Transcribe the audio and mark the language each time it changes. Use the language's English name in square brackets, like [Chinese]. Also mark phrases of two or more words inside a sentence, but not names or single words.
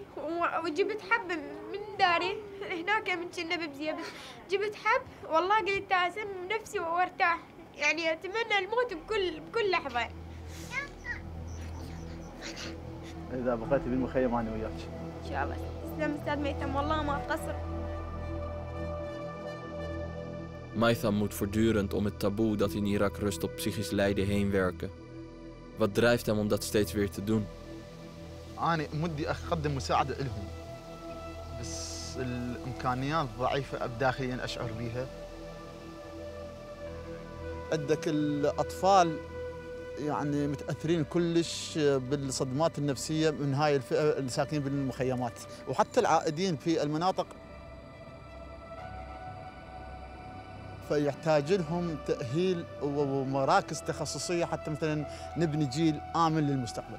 [Arabic] وجبت حب من داري هناك من كنا ببزيه، بس جبت حب والله قلت اسم نفسي وارتاح. يعني اتمنى الموت بكل لحظه. اذا بقيتي بالمخيم انا وياك ان شاء الله. تسلم استاذ ميثم، والله ما تقصر. [Dutch] Maitham moet voortdurend om het taboe dat in Irak rust op psychisch lijden heen werken. Wat drijft hem om dat steeds weer te doen? [Arabic] أنا مدي أقدم مساعدة لهم، بس الإمكانيات ضعيفة داخليا أشعر بها. عندك الأطفال يعني متأثرين كلش بالصدمات النفسية من هاي الفئة اللي ساكنين بالمخيمات، وحتى العائدين في المناطق فيحتاج لهم تأهيل ومراكز تخصصية حتى مثلا نبني جيل آمن للمستقبل.